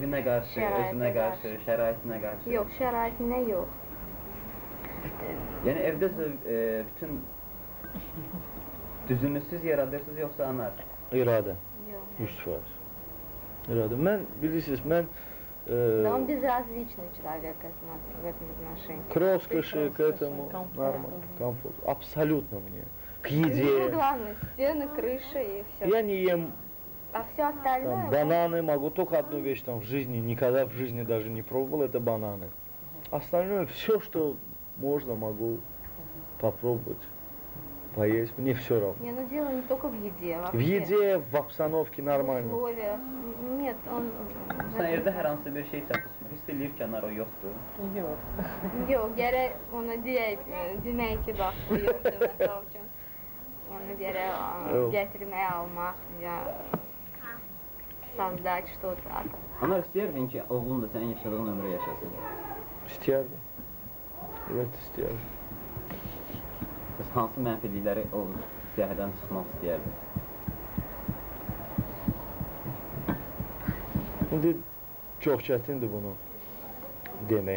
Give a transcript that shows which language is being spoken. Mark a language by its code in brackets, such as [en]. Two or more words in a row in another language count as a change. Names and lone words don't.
[az] Evinə qarşı, özünə qarşı, şəraitinə qarşı. Yox, şəraitinə yox. Yəni evdə bütün düzünü siz yaradırsınız, yoxsa anar? İradə. Yox. 100%. İradə. Mən, bilirsiniz, mən [ru] Да он безразличный человек в этом отношении. Кровскоши к этому нормально, комфорт. Абсолютно мне. К еде. Ну, главное, стены, крыша и все. Я не ем А все остальное... там, бананы, могу только одну вещь там в жизни, никогда в жизни даже не пробовал, это бананы. Остальное, все, что можно, могу попробовать, поесть, мне все равно. Не, ну дело не только в еде, вообще. В еде, в обстановке нормально. В условиях. Нет, он... [az] Sən evdə hər hansı bir şey çatışmır, hiss eləyir ki, anar o yoxdur. Yox, gərək ona demək ki, bax, bu yoxdur, məsəl üçün. Onu gərək gətirməyə almaq, ya [ru] создать что-то. [az] Anar, istəyirdin ki, oğlun da sənin yaşadığın ömrü yaşasın? İstəyərdim. Evet, istəyərdim. Bəs hansı mənfilikləri o siyahıdan çıxmaq istəyərdim? İndi çox çətindir bunu demək